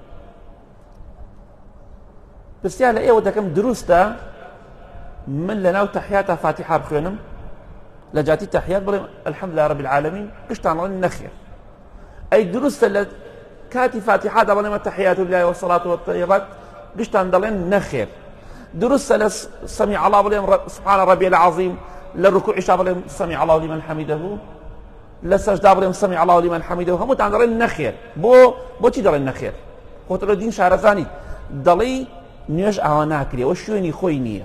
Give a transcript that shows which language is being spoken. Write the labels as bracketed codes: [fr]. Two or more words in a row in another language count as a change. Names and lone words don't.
[ckb] پرسیار لە ئێوە دەکەم دروستە من لە ناو تەحیاتە فاتحە بخوێنم، لە جاتی تەحیات بڵێم [ar] الحەمدولله رب العالمین، [ckb] گشتان بڵێن نەخێر. ئەی دروستە لە کاتی فاتحەدا بڵێمە [ar] تەحیات لله والصلاة والطیبات، [ckb] گشتان دەڵێن نەخێر. دروستە لە [ar] سەمیع الله [ckb] بڵێم [ar] سبحان ربی العظیم، [ckb] لە ڕکوعیشا بڵێم [ar] سەمیع الله لمن حەمیدەه، [ckb] لە سەجدا بڵێم [ar] سەمیع الله لمن حەمیدەه. [ckb] هەمووتان دەڵێن نەخێر. بۆچی دەڵێن نەخێر؟ خۆتە لە دین شارەزانیت. دەڵێ نوێژ ئاوا ناکرێ، ئەوە شوێنی خۆی نییە.